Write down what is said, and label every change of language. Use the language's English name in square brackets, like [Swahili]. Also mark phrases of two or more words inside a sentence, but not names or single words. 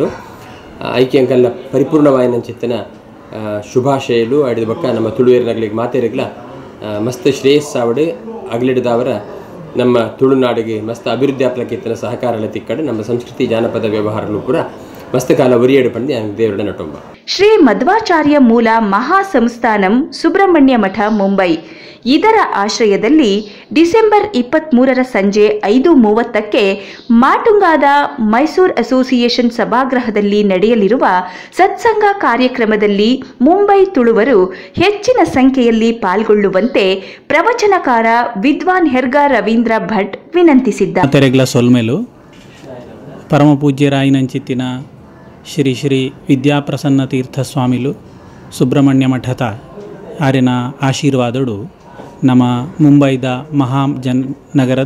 [Tulu] ಐಕ್ಯಂಕಲ್ನ ಪರಿಪೂರ್ಣವಾಯಿನ ಚಿತ್ತನ ಶುಭಾಶಯಲು ಅಡಿದ ಬೊಕ್ಕ ನಮ್ಮ ತುಳುವೇರಿನಗಳಿಗೆ ಮಾತೆರೆಗ್ಲ ಮಸ್ತ್ ಶ್ರೇಯಸ್ಸಾವಡು ಅಗಲಿಡದವರ ನಮ್ಮ ತುಳುನಾಡಿಗೆ ಮಸ್ತ್ ಅಭಿವೃದ್ಧಿ ಆಪ್ಲಕ್ಕಿತ್ತನ ಸಹಕಾರ ತಿಕ್ಕಡು ನಮ್ಮ ಸಂಸ್ಕೃತಿ ಜಾನಪದ ವ್ಯವಹಾರಗಳು ಪೂರ ಮಸ್ತ್ ಕಾಲ ಒರಿಯೇಡು ಪಂಡಿ ದೇವರ ನಟೊಂಬ. [Kannada] ಶ್ರೀ ಮಧ್ವಾಚಾರ್ಯ ಮೂಲ ಮಹಾಸಂಸ್ಥಾನಂ ಸುಬ್ರಹ್ಮಣ್ಯ ಮಠ ಮುಂಬೈ ಇದರ ಆಶ್ರಯದಲ್ಲಿ ಡಿಸೆಂಬರ್ 23ರ ಸಂಜೆ 5:30ಕ್ಕೆ ಮಾಟುಂಗಾದ ಮೈಸೂರು ಅಸೋಸಿಯೇಷನ್ ಸಭಾಗೃಹದಲ್ಲಿ ನಡೆಯಲಿರುವ ಸತ್ಸಂಗ ಕಾರ್ಯಕ್ರಮದಲ್ಲಿ ಮುಂಬೈ ತುಳುವರು ಹೆಚ್ಚಿನ ಸಂಖ್ಯೆಯಲ್ಲಿ ಪಾಲ್ಗೊಳ್ಳುವಂತೆ ಪ್ರವಚನಕಾರ ವಿದ್ವಾನ್ ಹೆರ್ಗ ರವೀಂದ್ರ ಭಟ್ ವಿನಂತಿಸಿದ್ದಾರೆ. [Tulu] ಪರಮ ಪೂಜ್ಯರಾಯಿನಂಚಿತ್ತಿನ ಶ್ರೀ ಶ್ರೀ ವಿದ್ಯಾಪ್ರಸನ್ನ ತೀರ್ಥ ಸ್ವಾಮಿಲು ಸುಬ್ರಹ್ಮಣ್ಯ ಮಠದ ಆರಿನ ಆಶೀರ್ವಾದಡು ನಮ್ಮ ಮುಂಬೈದ ನಗರದ